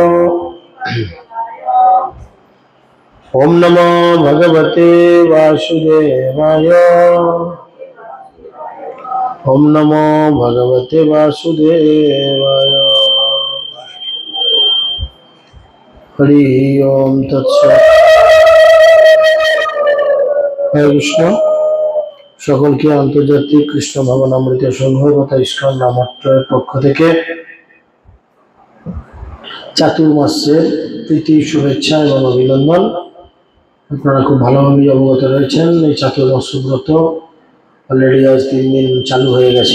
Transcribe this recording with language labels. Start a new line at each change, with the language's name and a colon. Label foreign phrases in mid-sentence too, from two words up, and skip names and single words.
Sanskrit: ॐ नमो भगवते वासुदेवाय ॐ नमो भगवते वासुदेवाय हरि ॐ तत् सत् हरे कृष्ण
Bangla: সকলকে আন্তর্জাতিক কৃষ্ণ ভাবনামৃত সংঘ তথা ইস্কন নামত্রয়ের পক্ষ থেকে চাতুর্মাসের প্রীতি শুভেচ্ছা এবং অভিনন্দন। আপনারা খুব ভালোভাবে অবগত রয়েছেন এই চাতুর্মাস ব্রত অলরেডি আজ 3 দিন চালু হয়ে গেছে।